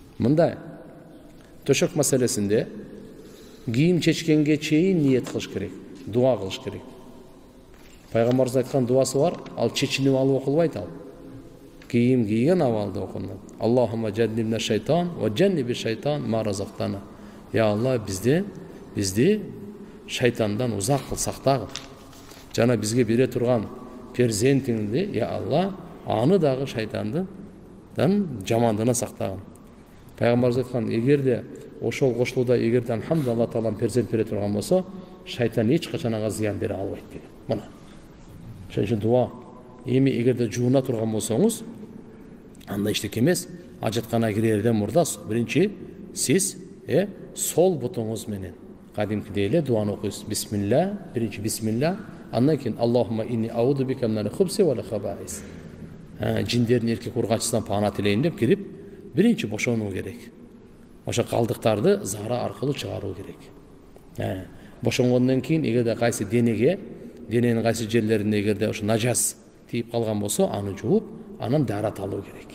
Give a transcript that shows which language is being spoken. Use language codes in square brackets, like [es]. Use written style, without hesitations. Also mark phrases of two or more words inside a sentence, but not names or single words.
[ky] мындай төшөк маселесинде кийим чечкенге чейин ниет кылыш керек, дуа кылыш керек. Пайгамбарыбыз айткан дуасы бар, ал чечинип алып окулбайт ал. Кийим кийген абалда окулат. [ar] اللهم جنبنا الشيطان وجنب الشيطان ما رزقتنا. [ky] Я Алла, бизди шайтандан узак кыл, сактагыл. Жана бизге бере турган перзентиңди, я Алла, аны дагы шайтандан жамандығынан сактагын. Пайгамбарыбыз айткан, эгерде ошол кошулуда эгерде алхамдулилlah Алла Таалам перзент бере турган болсо, шайтан эч качан ага зыян бере албайт деген. Мына. Ошон үчүн дуа. Эми эгерде жууна турган болсоңуз, анда эчтеке эмес, ажаткана кирерден мурда биринчи сиз сол бутуңуз менен кадимкидей эле дуаны окуйсуз. [ar] Бисмилла, биринчи бисмилла, [ky] андан кийин [ar] اللهم إني أعوذ بك من الخبث والخبائث. [ky] Жиндердин эркек ургачысынан паана тилейин деп кирип, биринчи бошонуу керек. Ошо калдыктарды зара аркылуу чыгаруу керек. Бошонгондон кийин эгерде кайсы дененин кайсы жерлерине эгерде ошо нажас тийип калган болсо, аны жууп, анан дарат алуу керек.